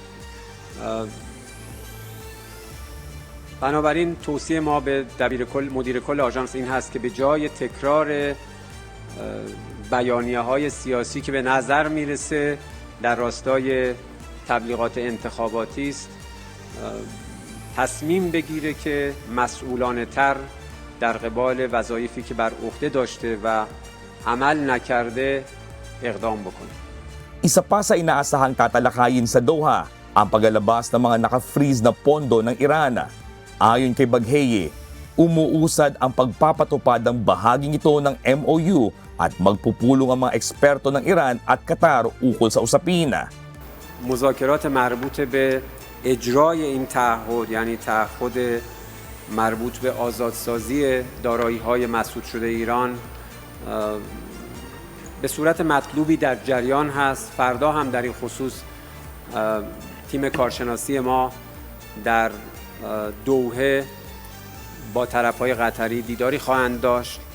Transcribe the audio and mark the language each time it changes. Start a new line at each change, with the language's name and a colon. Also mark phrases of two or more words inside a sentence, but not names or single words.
Persian: بنابراین توصیه ما به مدیر کل آژانس این هست که به جای تکرار بیانیه‌های سیاسی که به نظر میرسه در راستای تبلیغات انتخاباتی است، تصمیم بگیره که مسئولانه تر در قبال وظایفی که بر عهده داشته و عمل نکرده اقدام بکنه.
Filipino: Isa pa sa inaasahang tatalakayin sa Doha ang paglalabas ng mga naka-freeze na pondo ng Iran. Ayon kay Bagheye, umuusad ang pagpapatupad ng bahaging ito ng MOU at magpupulong ang mga eksperto ng Iran at Qatar ukol sa usapin.
Persian: مذاکرات مربوط به اجرای این تعهد یعنی تعهد مربوط به آزادسازی دارایی‌های مسدود شده ایران به صورت مطلوبی در جریان هست. فردا هم در این خصوص تیم کارشناسی ما در دوحه با طرف‌های قطری دیداری خواهند داشت.